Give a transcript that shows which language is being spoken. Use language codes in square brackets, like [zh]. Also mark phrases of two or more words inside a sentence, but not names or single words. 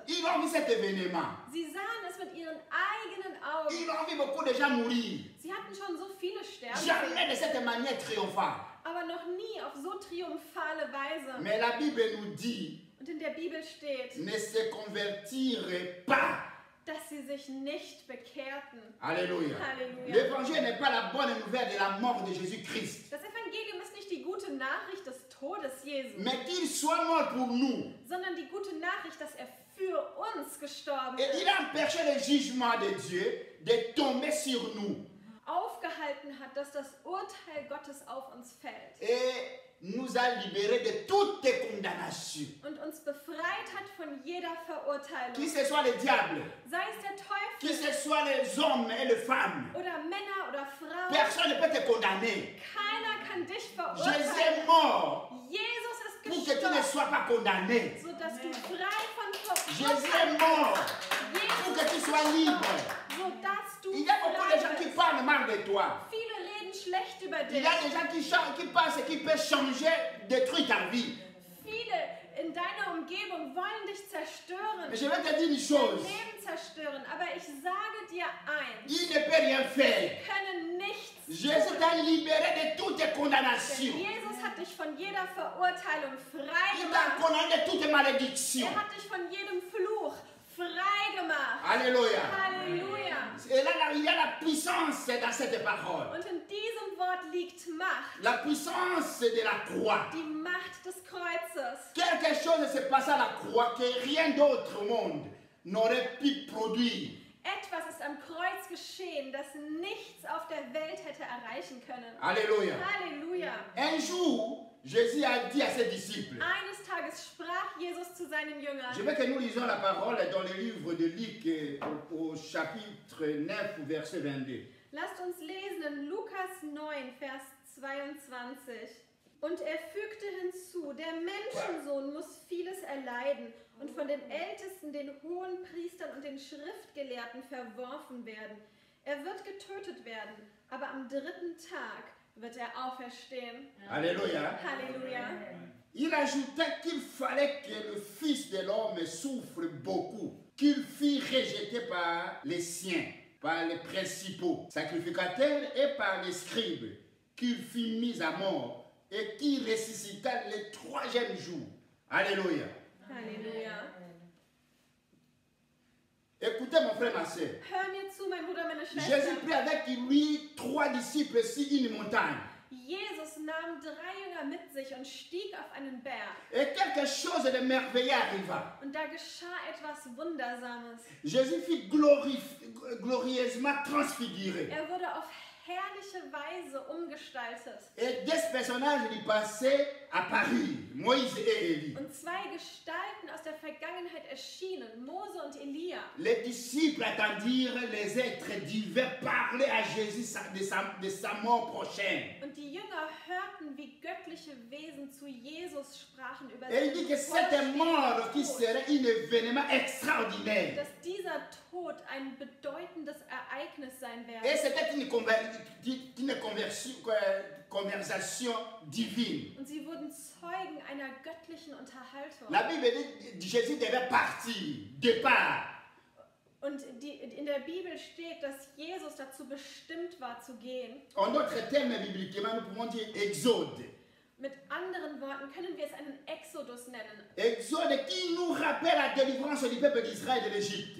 [fr] Ils ont vu cet événement. [de] Sie sahen es mit ihren eigenen Augen. [fr] Ils ont vu beaucoup de gens mourir. [de] Sie hatten schon so viele sterben sehen, [fr] Jamais de cette manière triomphale. [de] aber noch nie auf so triumphale Weise. [fr] Mais la Bible nous dit, [de] Und in der Bibel steht, [fr] ne se convertirent pas [de] dass sie sich nicht bekehrten. [fr] Alléluia. [de] Halleluja. [fr] L'évangile n'est pas la bonne nouvelle de la mort de Jésus-Christ. [de] Das Evangelium ist nicht die gute Nachricht des Todes Jesu, [fr] Mais qu'il soit mort pour nous. [de] sondern die gute Nachricht, dass er für uns gestorben [fr] Et il [de] ist, [fr] a empêché le jugement de Dieu de tomber sur nous. [de] aufgehalten hat, dass das Urteil Gottes auf uns fällt [fr] Et nous a libérés de toute condamnation. [de] und uns befreit hat von jeder Verurteilung. [fr] Qui ce soit le diable, [de] Sei es der [fr] qui [de] Teufel [fr] ce soit les hommes et les femmes, [de] oder Männer oder Frauen, [fr] personne ne peut te condamner. [de] keiner kann dich [fr] Jésus [de] verurteilen. [fr] est mort [de] Jesus ist [fr] pour que tu ne [de] gestorben, [fr] sois pas condamné. [de] sodass du frei von [fr] Jésus [de] Verurteilung [fr] est mort pour [de] Jesus [fr] que tu sois libre. [de] sodass du [fr] Il y a beaucoup de gens [de] frei [fr] qui [de] bist. [fr] parlent mal de toi. [de] Viele reden schlecht über [fr] Il [de] dich. [fr] y a des gens qui pensent qu'ils peuvent changer, détruire ta vie. [de] Viele in deiner Umgebung wollen dich zerstören, [fr] Mais je vais te dire une [de] dein [fr] chose. [de] Leben zerstören. Aber ich sage dir eins, [fr] Il ne peut rien faire. [de] sie können nichts [fr] Jésus [de] tun. [fr] t'a libéré de toute [de] Denn [fr] condamnation. [de] Jesus hat dich von jeder Verurteilung frei [fr] Il t'a [de] gemacht. [fr] condamné de toute malédiction. [de] Er hat dich von jedem Fluch frei gemacht. [fr] Alléluia. [de] Halleluja. [fr] Et là, il y a la puissance dans cette parole. [de] Und in diesem Wort liegt Macht. [fr] La puissance de la croix. [de] Die Macht des Kreuzes. [fr] Quelque chose se passe à la croix que rien d'autre au monde n'aurait pu produire. [de] Etwas ist am Kreuz geschehen, das nichts auf der Welt hätte erreichen können. [fr] Alléluia. [de] Halleluja. [fr] Un jour, Jésus a dit à ses disciples, [de] Eines Tages sprach Jesus zu seinen Jüngern. [fr] je veux que nous lisions la parole dans le livre de Luc au chapitre 9, verset 22. [de] Lasst uns lesen in Lukas 9, Vers 22. Und er fügte hinzu, der Menschensohn muss vieles erleiden und von den Ältesten, den Hohenpriestern und den Schriftgelehrten verworfen werden. Er wird getötet werden, aber am dritten Tag wird er auferstehen. [fr] Alléluia. [de] Halleluja. [fr] Il ajoutait qu'il fallait que le Fils de l'homme souffre beaucoup, qu'il fût rejeté par les siens, par les principaux sacrificateurs et par les scribes, qu'il fût mis à mort et qu'il ressuscita le troisième jour. Alléluia. [de] Halleluja. [fr] Écoutez mon frère, ma soeur. [de] Hör mir zu, mein Bruder, meine [fr] Jésus [de] Schwester. [fr] prit avec lui 3 disciples sur une montagne. [de] Jesus nahm 3 Jünger mit sich und stieg auf einen Berg. [fr] Et quelque chose de merveilleux arriva. [de] Und da geschah etwas Wundersames. [fr] Jésus fut glorieusement transfiguré. [de] Er wurde auf herrliche Weise umgestaltet. [fr] Et 2 personnages du passé apparurent, Moïse et Élie. [de] Und 2 Gestalten aus der Vergangenheit erschienen, Mose und Elia. [fr] Les disciples attendirent les êtres divins parler à Jésus de sa mort prochaine. [de] Und die Jünger hörten, wie göttliche Wesen zu Jesus sprachen über [fr] Et il dit que cette mort qui serait un événement extraordinaire. [de] dass dieser Tod ein bedeutendes Ereignis sein [fr] Et [de] werde. [fr] c'était une conversation divine. [de] Und sie wurden Zeugen einer göttlichen Unterhaltung. [fr] La Bible dit que Jésus devait partir, départ. [de] Und in der Bibel steht, dass Jesus dazu bestimmt war zu gehen. [fr] En d'autres termes bibliquement, nous pouvons dire exode. [de] Mit anderen Worten können wir es einen Exodus nennen. [fr] Exode qui nous rappelle la délivrance du peuple d'Israël de l'Égypte.